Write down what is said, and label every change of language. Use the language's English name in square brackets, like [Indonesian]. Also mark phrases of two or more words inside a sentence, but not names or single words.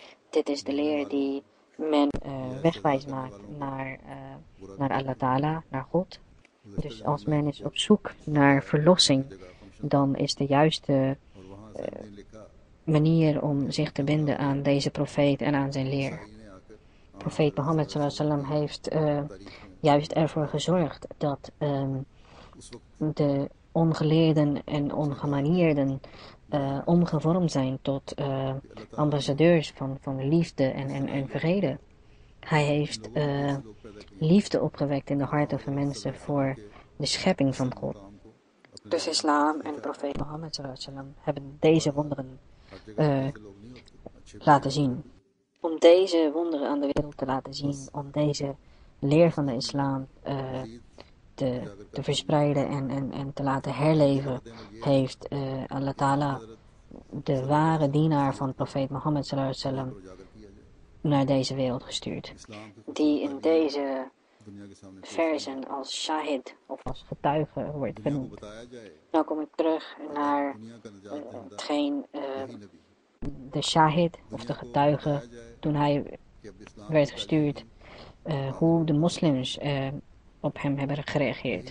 [Dutch] Dit is de leer die men wegwijs maakt naar [Arabic] الله تعالى, [Dutch] naar God. Dus als men is op zoek naar verlossing, dan is de juiste manier om zich te binden aan deze profeet en aan zijn leer. Profeet Mohammed [Arabic] صلى الله عليه وسلم [Dutch] heeft juist ervoor gezorgd dat de ongeleerden en ongemaniërden omgevormd zijn tot ambassadeurs van liefde en vrede. Hij heeft liefde opgewekt in de harten van mensen voor de schepping van God. Dus islam en profeet Mohammed [Arabic] صلى الله عليه وسلم [Dutch] hebben deze wonderen laten zien. Om deze wonderen aan de wereld te laten zien, om deze leer van de islam te verspreiden en te laten herleven, heeft [Arabic] الله تعالى [Dutch] de ware dienaar van profeet Mohammed [Arabic] صلى الله عليه وسلم [Dutch] naar deze wereld gestuurd. Die in deze versen als shahid of als getuige wordt genoemd. Nou kom ik terug naar hetgeen de shahid of de getuige, toen hij werd gestuurd, hoe de moslims op hem hebben gereageerd.